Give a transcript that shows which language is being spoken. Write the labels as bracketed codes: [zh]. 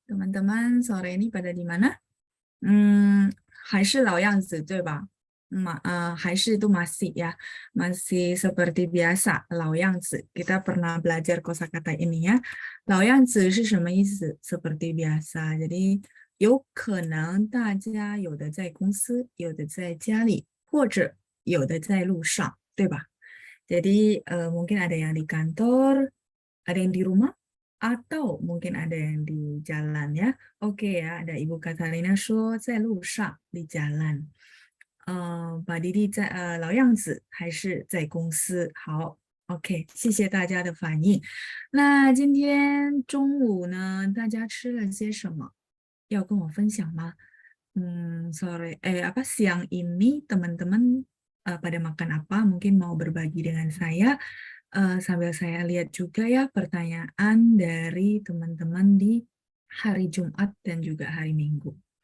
[id] teman-teman sore ini pada di mana? [zh] 还是老样子，对吧？ [id] 还是 itu masih ya, masih seperti biasa, 老样子. Kita pernah belajar kosakata ini ya. [zh] 老样子是什么意思？ [id] seperti biasa. [zh] Jadi 有可能大家有的在公司，有的在家里，或者有的在路上，对吧？ [id] Jadi mungkin ada yang di kantor, ada yang di rumah, atau mungkin ada yang di jalan ya. Oke ya, ada Ibu Katarina [zh] 说在路上， [id] di jalan。 [zh] 把弟弟在老样子还是在公司？好，OK，谢谢大家的反应。那今天中午呢，大家吃了些什么？要跟我分享吗？ [id] Apa siang ini teman-teman pada makan apa? Mungkin mau berbagi dengan saya. Sambil saya lihat juga ya pertanyaan dari teman-teman di hari Jumat dan juga hari Minggu.